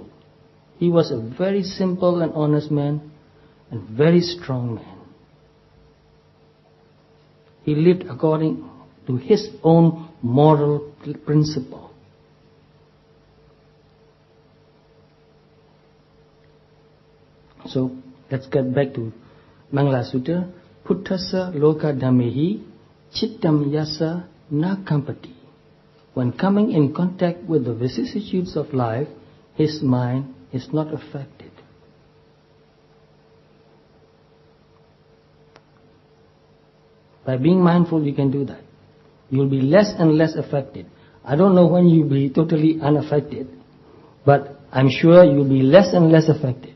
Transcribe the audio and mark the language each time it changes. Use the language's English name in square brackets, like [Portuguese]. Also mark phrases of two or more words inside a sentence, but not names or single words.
[English] He was a very simple and honest man and very strong man. He lived according to his own moral principle. So let's get back to Mangala Sutta. [Pali] Puttasa loka dhamehi chittam yasa na kampati. [English] When coming in contact with the vicissitudes of life, his mind is not affected. By being mindful, you can do that. You will be less and less affected. I don't know when you will be totally unaffected, but I'm sure you will be less and less affected.